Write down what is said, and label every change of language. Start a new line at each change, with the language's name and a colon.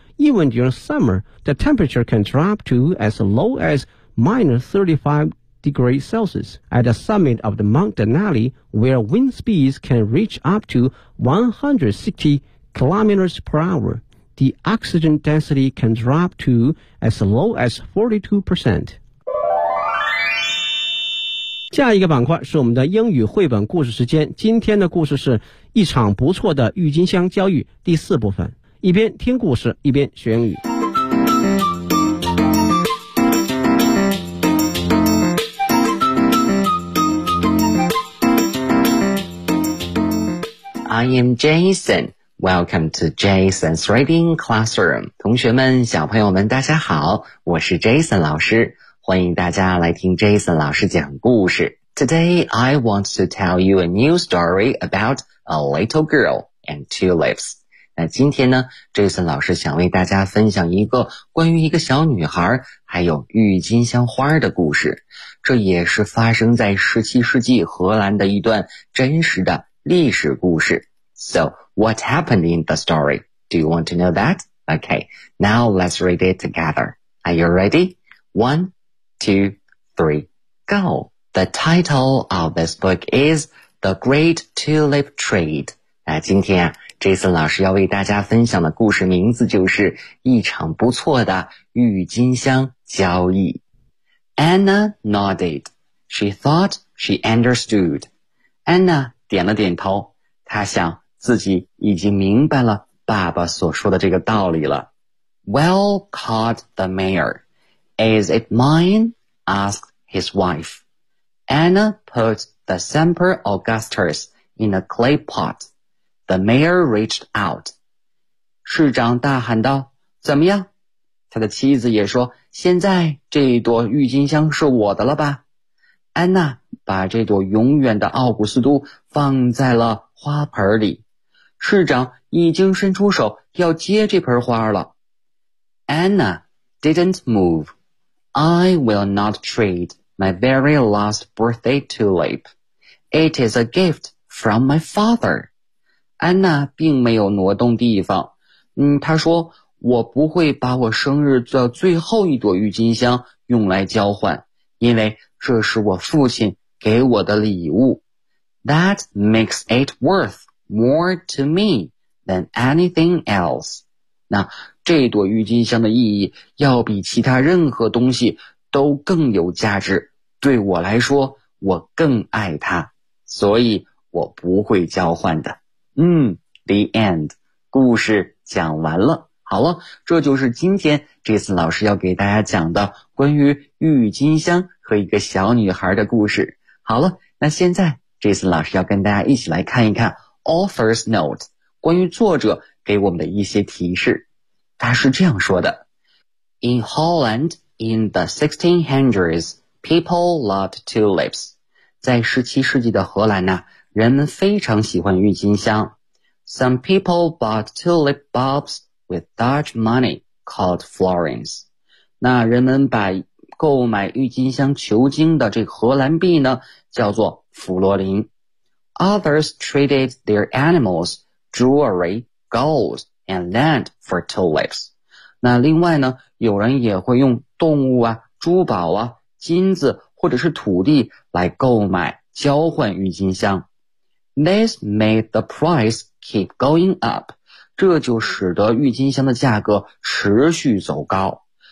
English: Even during summer, the temperature can drop to as low as -35°C. At the summit of the Mount Denali, where wind speeds can reach up to 160 km/h, the oxygen density can drop to as low as 42%.
Chinese: 下一个板块是我们的英语绘本故事时间，今天的故事是一场不错的郁金香教育第四部分，一边听故事一边学英语。
English: I am Jason, welcome to Jason's Reading Classroom.
Chinese: 同学们小朋友们大家好，我是 Jason 老师，欢迎大家来听 Jason 老师讲故事。
English: Today, I want to tell you a new story about a little girl and tulips.
Chinese: 那今天呢 ,Jason 老师想为大家分享一个关于一个小女孩还有郁金香花的故事。这也是发生在17世纪荷兰的一段真实的历史故事。
English: So, what happened in the story? Do you want to know that? Okay, now let's read it together. Are you ready? One, two, three, go! The title of this book is The Great Tulip Trade.
Chinese: 那今天啊 ,Jason 老师要为大家分享的故事名字就是一场不错的郁金香交易。
English: Anna nodded. She thought she understood.
Chinese: Anna 点了点头，她想自己已经明白了爸爸所说的这个道理了。
English: Well, called the mayor. Is it mine? Asked his wife. Anna put the Semper Augustus in a clay pot. The mayor reached out.
Chinese: 市长大喊道，怎么样？他的妻子也说，现在这朵郁金香是我的了吧？安娜把这朵永远的奥古斯都放在了花盆里。市长已经伸出手要接这盆花了。
English: Anna didn't move. I will not treat my very last birthday tulip. It is a gift from my father.
Chinese: 安娜并没有挪动地方。她说，我不会把我生日的最后一朵郁金香用来交换，因为这是我父亲给我的礼物。
English: That makes it worth more to me than anything else.
Chinese: 那这朵郁金香的意义要比其他任何东西都更有价值。对我来说，我更爱它，所以我不会交换的。
English: The end.
Chinese: 故事讲完了。好了，这就是今天这次老师要给大家讲的关于郁金香和一个小女孩的故事。好了，那现在这次老师要跟大家一起来看一看
English: author's note，
Chinese: 关于作者给我们的一些提示。他是这样说的
English: ：In Holland in the 1600s, people loved tulips.
Chinese: 在17世纪的荷兰呢，人们非常喜欢郁金香。
English: Some people bought tulip bulbs. With Dutch money called florins.
Chinese: 那人们把购买郁金香球茎的这荷兰币呢叫做弗罗林。
English: Others traded their animals, jewelry, gold, and land for tulips.
Chinese: 那另外呢有人也会用动物啊珠宝啊金子或者是土地来购买交换郁金香。
English: This made the price keep going up.
Chinese: 这就使得郁金香的价格持续走高。